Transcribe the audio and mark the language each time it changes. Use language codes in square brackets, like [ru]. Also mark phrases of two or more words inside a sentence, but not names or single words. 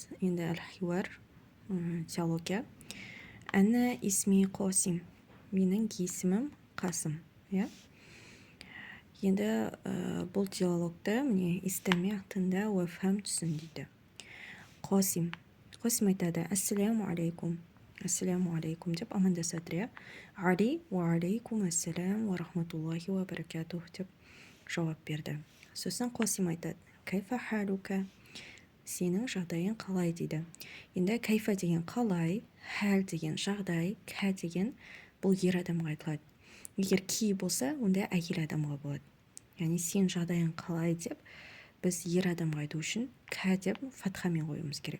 [kk] Енді әл-хиуар, диалогия. [ar] أنا اسمي [kk] Қосим. Менің есімім Қасым. Енді бұл диалогта міне истәме тыңда [ar] وافهم [kk] түсін дейді. Қосим. Қосим айтады: [ar] السلام عليكم. السلام عليكم [kk] деп амандасады. [ar] Али وعليكم السلام ورحمة الله وبركاته [kk] деп жауап берді. Сосын Қосим айтады: [ar] كيف حالك? [kk] Сенің жағдайың қалай дейді. Енді кайфа деген қалай, хәл деген жағдай, ка деген бұл ер адамға айтылады. Егер ки болса, онда әйел адамға болады. Яғни сен жағдайың қалай деп біз ер адамға айту үшін ка деп фатхамен қоюымыз керек.